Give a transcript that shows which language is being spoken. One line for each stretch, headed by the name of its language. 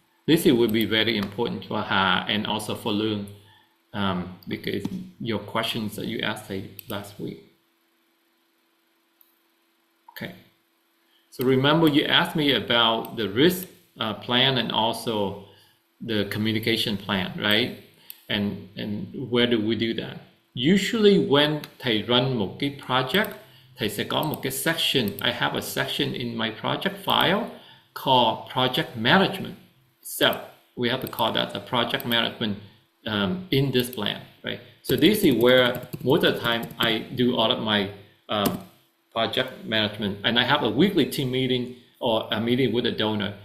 English: This will be very important for Ha and also for Lương, because your questions that you asked Thầy last week. Okay, so remember you asked me about the risk plan and also the communication plan, right? And where do we do that? Usually when
Vietnamese: Thầy
English: run
Vietnamese: một cái project, Thầy sẽ có một cái section.
English: I have a section in my project file called project management. So we have to call that a project management in this plan, right? So this is where most of the time I do all of my project management, and I have a weekly team meeting or a meeting with a donor.